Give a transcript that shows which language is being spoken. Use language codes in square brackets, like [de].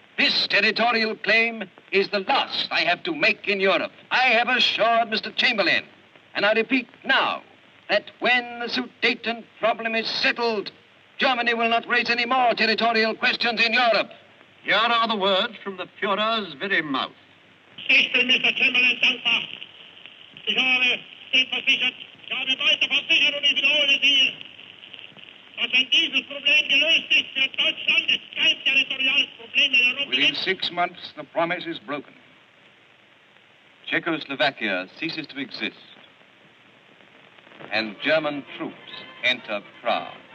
[en] "This territorial claim is the last I have to make in Europe. I have assured Mr. Chamberlain, and I repeat now, that when the Sudeten problem is settled, Germany will not raise any more territorial questions in Europe." Here are the words from the Führer's very mouth. [de] Ich bin Mr. Chamberlain dankbar. Ich habe Sie versichert, ich habe weiter versichert und ich wiederhole Sie, dass wenn dieses Problem gelöst ist für Deutschland, es kein territoriales Problem in Europa [en] within [de] gibt. [en] 6 months, the promise is broken. Czechoslovakia ceases to exist, and German troops enter Prague.